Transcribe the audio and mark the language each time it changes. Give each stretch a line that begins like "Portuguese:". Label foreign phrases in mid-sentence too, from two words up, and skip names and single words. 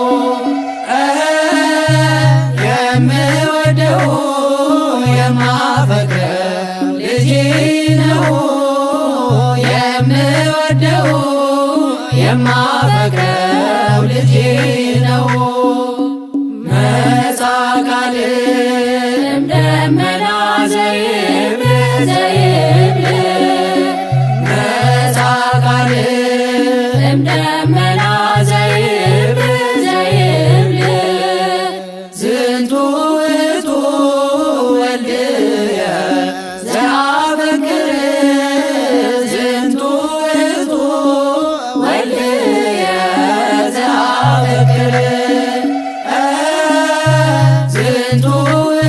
Amharic: የምወደው የማፈቅረው ልጄ ነው የምወደው የማፈቅረው ልጄ ነው
Geez: መጻ ቃል እምደመና ዘይብል ዘይብል መጻ ቃል እምደመና ዘይብል ዘይብል ዝንቱ ውእቱ ወልድየ ዘአፈቅር ዝንቱ ውእቱ ወልድየ ዘአፈቅር ዝንቱ